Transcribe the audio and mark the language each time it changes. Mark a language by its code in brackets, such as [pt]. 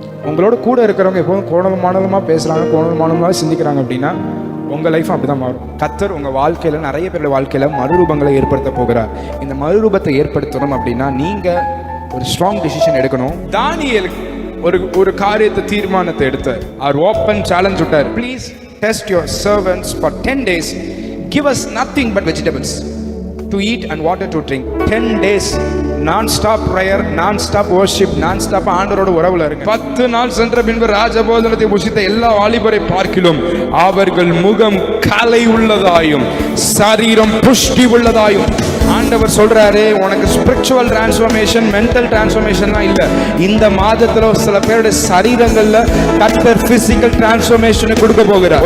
[ta] உங்களோட கூட இருக்கிறவங்க எப்போதும் கோணலும் மாணலுமா பேசுறாங்க, கோணலும் மாணலுமா சிந்திக்கிறாங்க அப்படின்னா உங்க லைஃப் அப்படிதான் மாறும். கர்த்தர் உங்க வாழ்க்கையில நிறைய பேருடைய வாழ்க்கையில மறுரூபங்களை ஏற்படுத்த போகிறார். இந்த மறுரூபத்தை ஏற்படுத்தணும் அப்படின்னா நீங்க ஒரு ஸ்ட்ராங் டிசிஷன் எடுக்கணும். தானியேல் ஒரு காரியத்தை தீர்மானத்தை எடுத்தார். அவர் ஓப்பன் சேலஞ்ச் விட்டார். [en] Please test your servants for 10 days. Give us nothing but vegetables to eat and water to drink. 10 days non-stop prayer, non-stop worship, non-stop [ta] ஆண்டவரோட உறவுல இருங்க. 10 நாள் சென்ற பின்பு ராஜபோஜனத்தை புசித்த எல்லா வாலிபரை பார்க்கிலும் அவர்கள் முகம் கலை உள்ளதாயும் சரீரம் புஷ்டி உள்ளதாயும். ஆண்டவர் சொல்றாரு, உனக்கு ஸ்பிரிச்சுவல் டிரான்ஸ்ஃபர்மேஷன், மென்டல் டிரான்ஸ்ஃபர்மேஷன்லாம் இல்லை. இந்த மாதத்துல சில பேருடைய சரீரங்கள்ல கர்த்தர் பிசிக்கல் டிரான்ஸ்ஃபர்மேஷன் கொடுக்க போகிறார்.